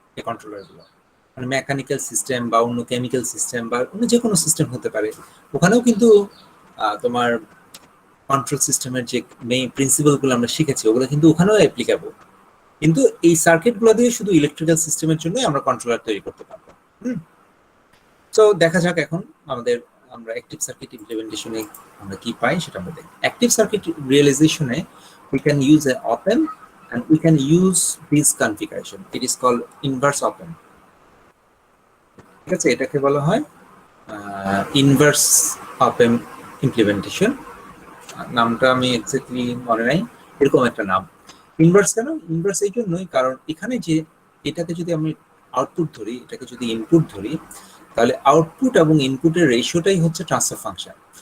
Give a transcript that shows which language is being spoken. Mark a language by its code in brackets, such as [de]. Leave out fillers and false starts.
[bn] এই কন্ট্রোলারগুলো মানে mechanical system বা অন্য কেমিক্যাল সিস্টেম বা অন্য যে কোনো সিস্টেম হতে পারে, ওখানেও কিন্তু তোমার কন্ট্রোল সিস্টেমের যে মেইন প্রিন্সিপালগুলো আমরা শিখেছি ওগুলো কিন্তু ওখানেও অ্যাপ্লিকেবল। কিন্তু এই সার্কিটগুলো দিয়ে শুধু ইলেকট্রিক্যাল সিস্টেমের জন্যই আমরা কন্ট্রোলার তৈরি করতে পারবো। তো দেখা যাক এখন আমরা অ্যাক্টিভ সার্কিট ইমপ্লিমেন্টেশনে আমরা কি পাই সেটা আমরা দেখি। [en] Active circuit রিয়েলাইজেশনে we can use an op-amp and we can use this configuration. It is called inverse op-amp. [bn] ঠিক আছে, এটাকে বলা হয় ইনভার্স op-amp ইমপ্লিমেন্টেশন। নামটা আমি এক্স্যাক্টলি মনে নাই, এরকম একটা নাম। ইনভার্স কেন? ইনভার্স এই জন্যই কারণ এখানে যে এটাকে যদি আমি আউটপুট ধরি, এটাকে যদি ইনপুট ধরি, তাহলে আউটপুট এবং ইনপুটের রেশিওটাই হচ্ছে ট্রান্সফার ফাংশন।